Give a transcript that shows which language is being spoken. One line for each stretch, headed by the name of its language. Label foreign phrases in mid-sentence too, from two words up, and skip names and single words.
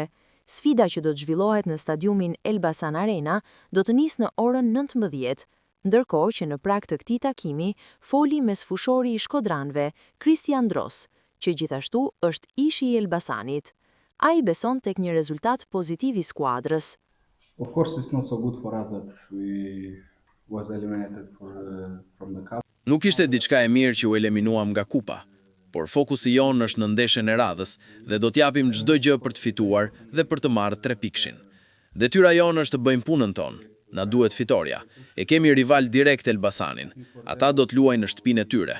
Albanian: Sfida që do të zhvillohet në stadiumin Elbasan Arena do të nisë në orën 19, ndërkohë që në prag të këtij takimi foli mesfushori i Shkodranëve, Kristian Dros, që gjithashtu është ishi i Elbasanit. Ai beson tek një rezultat pozitiv i skuadrës.
English: Of course, it's not so good for us that we was eliminated from the cup.
Albanian: Nuk ishte diçka e mirë që u eliminuam nga kupa, por fokusi jonë është në ndeshjen e radhës dhe do t'japim çdo gjë për të fituar dhe për të marrë 3 pikshin. Detyra jonë është të bëjmë punën tonë. Na duhet fitoria. E kemi rival direkt Elbasanin. Ata do të luajnë në shtëpinë e tyre.